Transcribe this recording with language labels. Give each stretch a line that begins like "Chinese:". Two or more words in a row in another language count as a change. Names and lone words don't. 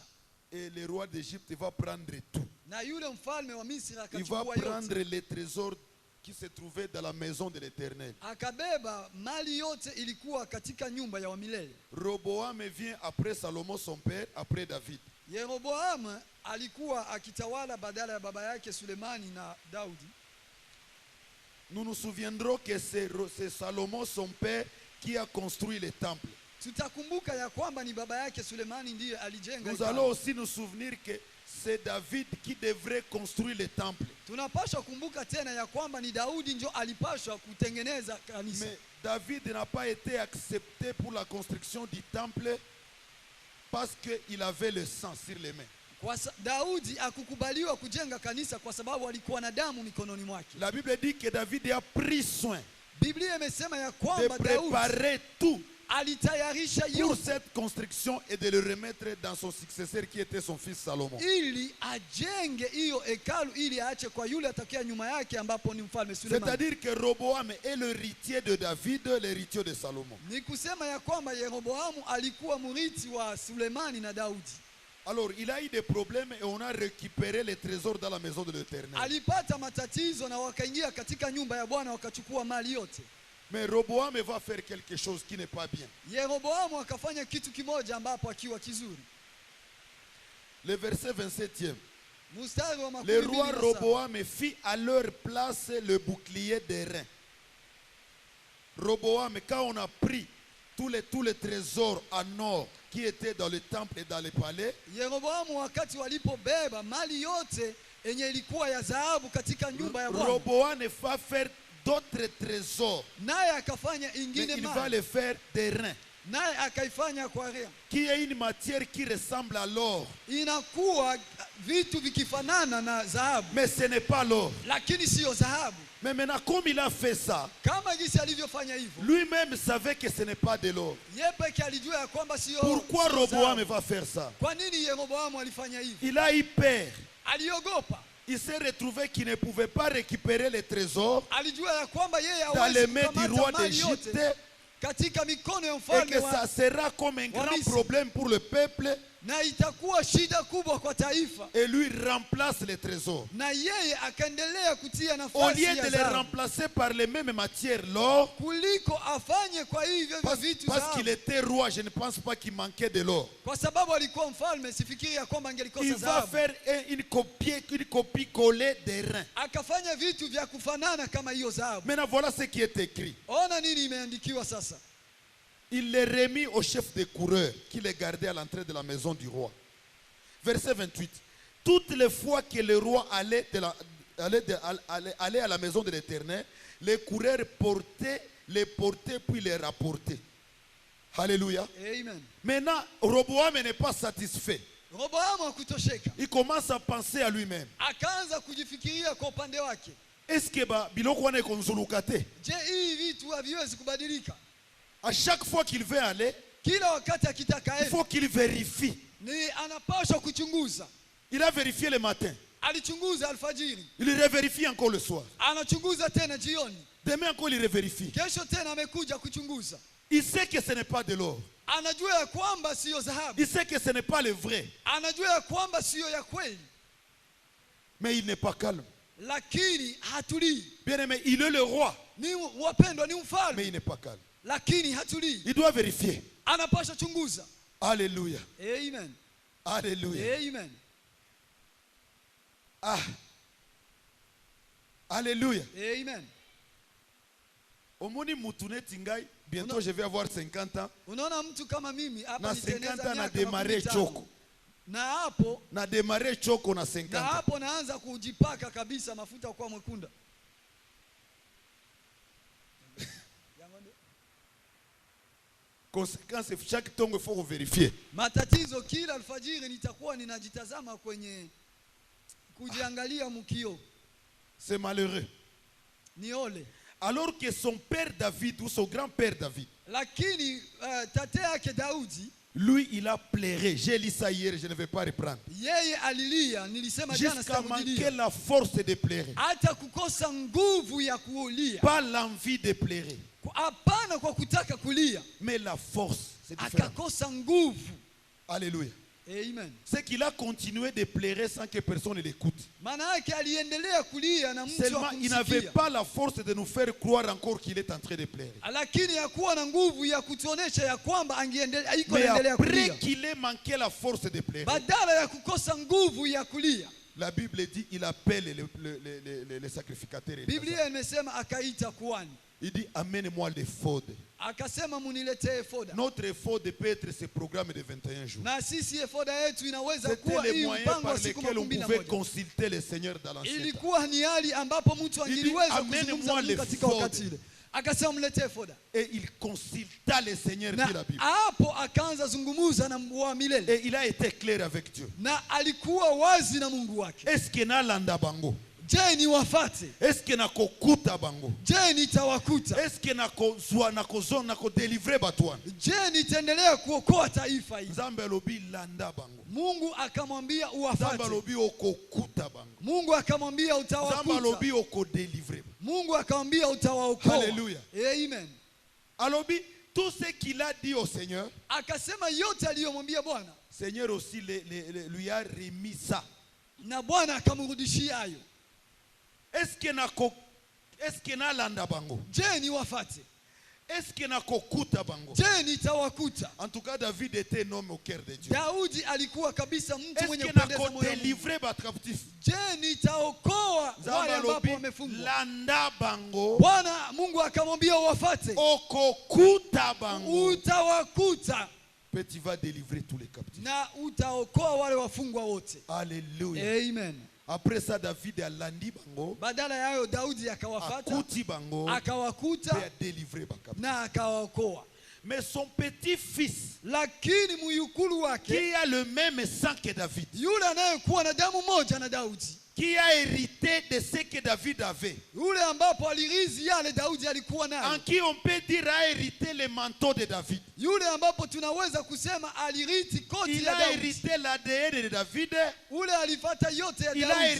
French: Et le roi d'Égypte va prendre tout.
Swahili: Na yule mfalme wa Misri
French: Il va
Swahili: akachukua
French: prendre
Swahili: yote.
French: les trésors qui se trouvaient dans la maison de l'Éternel.
Swahili: Akabeba mali yote ilikuwa katika nyumba ya wamilele.
French: Roboam vient après Salomon son père, après David.
Swahili: Yeroboamu alikuwa akitawala badala ya baba yake Sulemani na Daudi.
French: Nous nous souviendrons que c'est Salomon son père qui a construit le temple.
Swahili: Tutakumbuka ya kwamba ni baba yake Sulemani ndiye alijenga.
French: Nous allons aussi nous souvenir que c'est David qui devrait construire le temple.
Swahili: Tunapaswa kumbuka tena ya kwamba ni Daudi ndio alipaswa kutengeneza kanisa.
French: Mais David n'a pas été accepté pour la construction du temple parce qu'il avait le sang sur les mains.
Swahili: Daudi hakukubaliwa kujenga kanisa kwa sababu alikuwa na damu mikononi mwake.
French: La Bible dit que David a pris soin
Swahili: Biblia imesema ya
French: de
Swahili: kwamba Daudi
French: préparer tout
Swahili: alitayarisha
French: pour
Swahili: yote
French: cette construction et de le remettre dans son successeur qui était son fils Salomon.
Swahili: ili ajenge hiyo hekalu ili aache kwa yule atakaye nyuma yake ambapo ni mfalme Suleiman.
French: C'est-à-dire que Roboam est l'héritier de David, l'héritier de Salomon.
Swahili: Ni kusema ya kwamba Yeroboamu alikuwa mrithi wa Sulemani na Daudi.
French: Alors, il a eu des problèmes et on a récupéré les trésors dans la maison de l'Éternel.
Swahili: Alipata matatizo na wakaingia katika nyumba ya Bwana wakachukua mali yote.
French: Mais Roboam va faire quelque chose qui n'est pas bien.
Swahili: Yeroboamu akafanya kitu kimoja ambapo akiwa kizuri.
French: Le verset 27e.
Swahili: Mstari wa
French: Le 27. roi Roboam fit à leur place le bouclier d'airain. Roboam, quand on a pris tous les trésors en or qui étaient dans le temple et dans le palais,
Swahili: Yeroboamu wakati walipobeba mali yote yenye ilikuwa ya dhahabu katika nyumba ya Bwana,
French: Roboam va faire d'autres trésors.
Swahili: naye akafanya
French: Mais
Swahili: ingine
French: il va
Swahili: mali,
French: les faire d'airain,
Swahili: naye akaifanya kwa rea.
French: qui est une matière qui ressemble à l'or.
Swahili: Inakuwa vitu vikifanana na dhahabu
French: Mais ce n'est pas l'or.
Swahili: lakini siyo dhahabu.
French: Mais maintenant, comme il a fait ça,
Swahili: Kama jinsi alivyofanya hivyo,
French: lui-même savait que ce n'est pas de l'or.
Swahili: yeye peke alijua ya kwamba siyo.
French: Pourquoi
Swahili: siyo
French: Roboam
Swahili: dhahabu.
French: va faire ça?
Swahili: Kwa nini Yeroboamu alifanya hivyo?
French: Il a eu peur.
Swahili: Aliogopa.
French: Il s'est retrouvé qu'il ne pouvait pas récupérer les trésors
Swahili: Alijua ya kwamba yeye
French: dans les
Swahili: hawezi
French: mains du roi
Swahili: kukamata mali yote
French: d'Égypte
Swahili: katika mikono ya
French: et
Swahili: mfalme
French: que ça
Swahili: wa,
French: sera comme un grand
Swahili: Misri.
French: problème pour le peuple
Swahili: na itakuwa shida kubwa kwa taifa,
French: et lui remplace les trésors.
Swahili: na yeye akaendelea kutia
French: Au
Swahili: nafasi
French: lieu
Swahili: ya
French: de les
Swahili: dhahabu
French: remplacer par les mêmes matières, l'or,
Swahili: kuliko afanye kwa hivyo vya vitu
French: parce qu'il
Swahili: dhahabu.
French: était roi, je ne pense pas qu'il manquait de l'or.
Swahili: Kwa sababu alikuwa mfalme, sifikiri ya kwamba
French: Il
Swahili: angelikosa
French: va
Swahili: dhahabu.
French: faire une copie collée des reins.
Swahili: Akafanya vitu vya kufanana kama hiyo dhahabu.
French: Maintenant, voilà ce qui est écrit.
Swahili: Ona nini imeandikiwa sasa.
French: Il les remit au chef des coureurs qui les gardait à l'entrée de la maison du roi. Verset 28. Toutes les fois que le roi allait à la maison de l'Éternel, les coureurs les portaient puis les rapportaient. Alléluia. Amen. Maintenant, Roboam n'est pas satisfait.
Swahili: Roboamu hakutosheka.
French: Il commence à penser à lui-même.
Swahili: Akaanza kujifikiria kwa upande wake.
French: Est-ce que
Lingala: biloko wana konzuluka te?
Swahili: Je, hii vitu haviwezi kubadilika?
French: À chaque fois qu'il veut aller,
Swahili: Kila wakati akitaka
French: il
Swahili: aende,
French: faut qu'il vérifie.
Swahili: ni anapaswa kuchunguza.
French: Il a vérifié le matin.
Swahili: Alichunguza alfajiri,
French: Il revérifie encore le soir.
Swahili: anachunguza tena jioni,
French: Demain encore il revérifie.
Swahili: kesho tena amekuja kuchunguza.
French: Il sait que ce n'est pas de l'or.
Swahili: Anajua ya kwamba siyo dhahabu,
French: Il sait que ce n'est pas le vrai.
Swahili: anajua ya kwamba siyo ya kweli,
French: Mais il n'est pas calme.
Swahili: lakini hatulii.
French: Bien aimé, il est le roi.
Swahili: Ni wapendwa, ni
French: Mais
Swahili: mfalme,
French: il n'est pas calme.
Swahili: lakini hatulii.
French: Il doit vérifier.
Swahili: Anapaswa chunguza.
French: Alléluia. Amen. Alléluia. Amen. Ah. Alléluia. Amen.
Lingala: Omoni mutune tingai.
French: Bientôt je vais avoir 50 ans.
Swahili: Unaona mtu kama mimi hapa Na niteneza
French: 50 ans na
Swahili: miaka
French: démarré 15.
Lingala: choko.
Swahili: Na hapo Na démarré choko na 50 na
French: ans.
Swahili: hapo naanza kujipaka kabisa mafuta kwa mwekunda.
French: Conséquence, chaque temps il faut vérifier.
Swahili: Matatizo kila alfajiri nitakuwa ninajitazama kwenye kujiangalia mkio.
French: C'est malheureux.
Swahili: Ni ole.
French: Alors que son père David ou son grand-père David,
Swahili: Lakini tate yake Daudi,
French: lui il a pleuré. J'ai lu ça hier, je ne vais pas reprendre.
Swahili: yeye alilia, nilisema jana
French: Jusqu'à manquer
Swahili: sitarudilia.
French: la force de pleurer.
Swahili: Hata kukosa nguvu ya kulia.
French: Pas l'envie de pleurer,
Swahili: Hapana kwa kutaka kulia.
French: mais la force. C'est différent.
Swahili: Akakosa nguvu.
French: Alléluia. Amen. C'est qu'il a continué de pleurer sans que personne ne l'écoute.
Swahili: Maana yake aliendelea kulia na mtu
French: Seulement, il n'avait
Swahili: akumsikia.
French: pas la force de nous faire croire encore qu'il est en train de pleurer.
Swahili: Lakini hakuwa na nguvu ya kutuonesha ya kwamba angeendelea iko
French: Mais
Swahili: endelea
French: après
Swahili: kulia.
French: qu'il ait manqué la force de pleurer,
Swahili: Badala ya kukosa nguvu ya kulia,
French: La Bible dit il appelle les sacrificateurs.
Swahili: Biblia imesema akaita kuhani.
French: Il dit amène-moi l'éphod.
Swahili: Akasema muniletee efoda.
French: Notre éphod peut être ce programme de 21 jours.
Swahili: Na sisi efoda yetu inaweza
French: C'était
Swahili: kuwa
French: les
Swahili: hii
French: moyens
Swahili: mpango
French: par
Swahili: wa siku
French: lesquels on
Swahili: makumi na
French: pouvait
Swahili: moja.
French: consulter le Seigneur dans l'ancien temps.
Swahili: Ilikuwa ni hali ambapo mtu angeliweza
French: amène-moi
Swahili: kuzungumza Mungu katika
French: l'ephod.
Swahili: wakati ile. Akasema mletee efoda.
French: Et il consulta le Seigneur, dit la
Swahili: Na
French: Bible.
Swahili: hapo akaanza zungumuza na wa milele.
French: Et il a été clair avec Dieu.
Swahili: Na alikuwa wazi na Mungu wake.
French: Est-ce que
Lingala: nalanda bango?
Swahili: Je, niwafate?
French: Est-ce que
Lingala: nakokuta bango?
Swahili: Je, nitawakuta?
French: Est-ce que
Lingala: nakozwa nakodélivrer batwana?
Swahili: Je, nitaendelea kuokoa taifa hili?
Lingala: Nzambe alobi landa bango.
Swahili: Mungu akamwambia
Lingala: Nzambe
Swahili: uwafate.
Lingala: alobi okokuta bango.
Swahili: Mungu akamwambia
Lingala: Nzambe
Swahili: utawakuta.
Lingala: alobi okodélivrer.
Swahili: Mungu akamwambia utawaokoa. Hallelujah. Amen.
French: Alobi tout ce qu'il a dit au Seigneur,
Swahili: Akasema yote aliyomwambia Bwana,
French: Seigneur aussi lui a remis ça.
Swahili: na Bwana akamrudishia hayo.
French: Est-ce que
Lingala: nalanda bango?
Swahili: Je, niwafate?
French: Est-ce que
Lingala: nakokuta bango?
Swahili: Je, nitawakuta?
French: En tout cas, David était un homme au cœur de Dieu.
Swahili: Daudi alikuwa kabisa mtu
French: Est-ce
Swahili: mwenye
French: que
Swahili: kupendeza moyo wa Mungu.
Lingala: nakodélivrer ba captif?
Swahili: Je, nitaokoa wale ambapo wamefungwa?
Lingala: Landa bango.
Swahili: Bwana Mungu akamwambia uwafate.
Lingala: Okokuta bango.
Swahili: Utawakuta
French: Puis tu vas délivrer tous les captifs.
Swahili: na utaokoa wale wafungwa wote. Alléluia. Amen.
French: Après ça, David a
Lingala: landi bango.
Swahili: Badala ya hayo Daudi akawafata,
Lingala: Akuti bango.
Swahili: akawakuta
French: Et a délivré ba captifs.
Swahili: na akawaokoa.
French: Mais son petit-fils,
Swahili: Lakini muyukulu wake,
French: qui a le même sang que David,
Swahili: yule anayekuwa na damu moja na Daudi,
French: qui a hérité de ce que David avait,
Swahili: yule ambapo alirithi yale Daudi alikuwa
French: en
Swahili: nayo,
French: qui on peut dire a hérité le manteau de David.
Swahili: yule ambapo tunaweza kusema alirithi koti
French: Il
Swahili: la
French: a
Swahili: Daudi,
French: hérité l'ADN de David.
Swahili: ule alifata yote ya
French: Il a
Swahili: Daudi,